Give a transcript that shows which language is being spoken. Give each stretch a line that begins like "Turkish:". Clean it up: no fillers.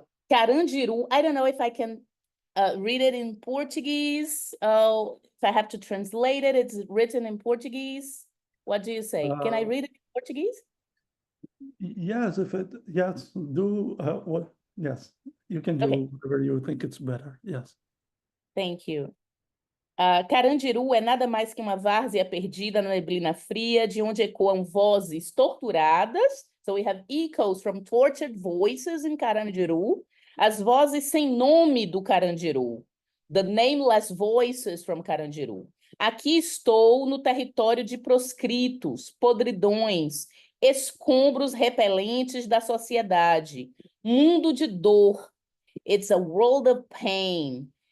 English: Carandiru, I don't know if I can read it in Portuguese. If I have to translate it, it's written in Portuguese. What do you say? Can I read it in Portuguese? Yes, yes, do what, yes, you can do whatever you think it's better, yes. Thank you.
Portuguese: Carandiru é nada mais que uma várzea perdida na neblina fria, de onde ecoam vozes torturadas.
English: So we have echoes from tortured voices in Carandiru.
Portuguese: As vozes sem nome do Carandiru.
English: The nameless voices from Carandiru.
Portuguese: Aqui estou no território de proscritos, podridões, escombros repelentes da sociedade. Mundo de dor.
English: It's a world of pain.